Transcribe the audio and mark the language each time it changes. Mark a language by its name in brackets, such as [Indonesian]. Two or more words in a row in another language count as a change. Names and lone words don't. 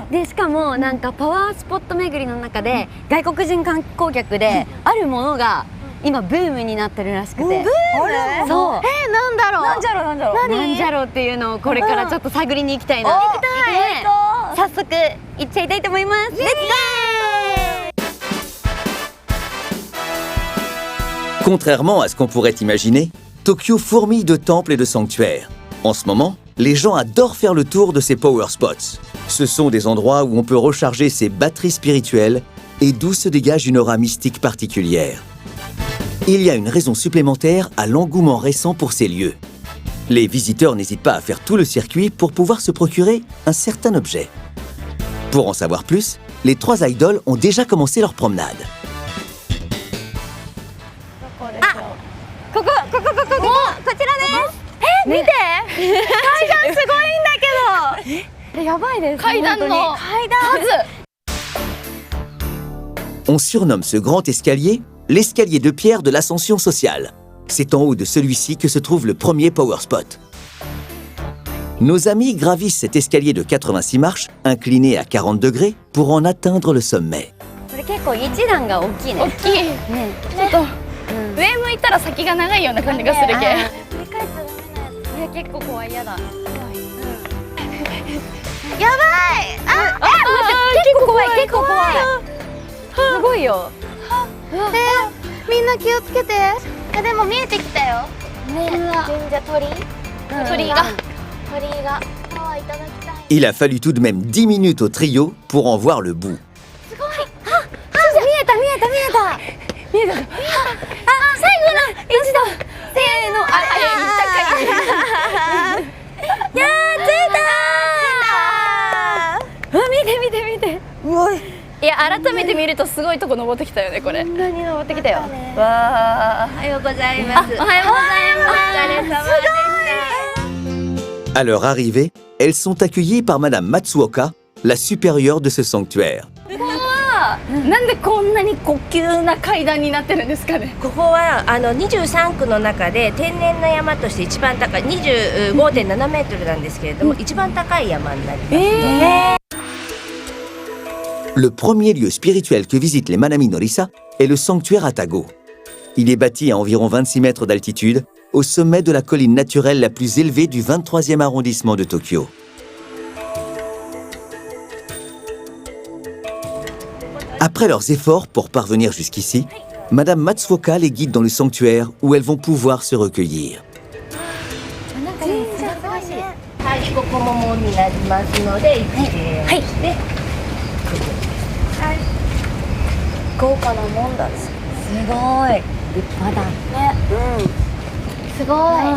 [Japanese] で、しかもなんかパワースポット巡りの中で外国人観光客であるものが今ブームになってるらしくて。ブーム？そう。なんだろう。なんじゃろうなんじゃろう。なんじゃろうっていうのをこれからちょっと探りに行きたいな。行きたい。早速行っちゃいたいと思います。 [English] let's go. [French] Contrairement à ce qu'on pourrait imaginer, Tokyo fourmille de temples et de sanctuaires. En ce moment, les gens adorent faire le tour de ces [English] power spots. [French] Ce sont des endroits où on peut recharger ses batteries spirituelles et d'où se dégage une aura mystique particulière. Il y a une raison supplémentaire à l'engouement récent pour ces lieux. Les visiteurs n'hésitent pas à faire tout le circuit pour pouvoir se procurer un certain objet. Pour en savoir plus, les 3 idoles ont déjà commencé leur promenade. [Japanese] こちらです。見て、階段すごいんだけど。やばいです。階段の階段。 [French] On surnomme ce grand escalier l'escalier de pierre de l'ascension sociale. C'est en haut de celui-ci que se trouve le premier [English] power spot. [French] Nos amis gravissent cet escalier de 86 marches, incliné à 40 degrés, pour en atteindre le sommet. [Japanese] これ結構一段が大きいね。大きい。ね。ちょっと上向いたら先が長いような感じがするけ。振り返っちゃダメなやつ。いや結構怖い、やだ。やばい。結構怖い、結構怖い。すごいよ。みんな気をつけて。でも見えてきたよ。ね。神社鳥居が。あ、いただきたい。 [French] Il a fallu tout de même 10 minutes au trio pour en voir le bout. [Japanese] 見えた。あ、最後の一段。せーの。やー、着いたー。見て。うわ。いや改めて見るとすごいとこ登ってきたよねこれ。こんなに登ってきたよ。わあ。おはようございます。おはようございます。お疲れ様でした。 [French] À leur arrivée, elles sont accueillies par Madame Matsuoka, la supérieure de ce sanctuaire. [Japanese] なんでこんなに高級な階段になってるんですかね。ここは23区の中で天然の山として一番高い 25.7 メートルなんですけれども、一番高い山になります。 [French] Le premier lieu spirituel que visitent les Manami Norisa est le sanctuaire Atago. Il est bâti à environ 26 mètres d'altitude, au sommet de la colline naturelle la plus élevée du 23e arrondissement de Tokyo. Après leurs efforts pour parvenir jusqu'ici, Madame Matsuoka les guide dans le sanctuaire où elles vont pouvoir se recueillir. [Japanese] はい、ここも門になりますので、はい。で、豪華なもんだ。すごい。立派だ。ね。すごい。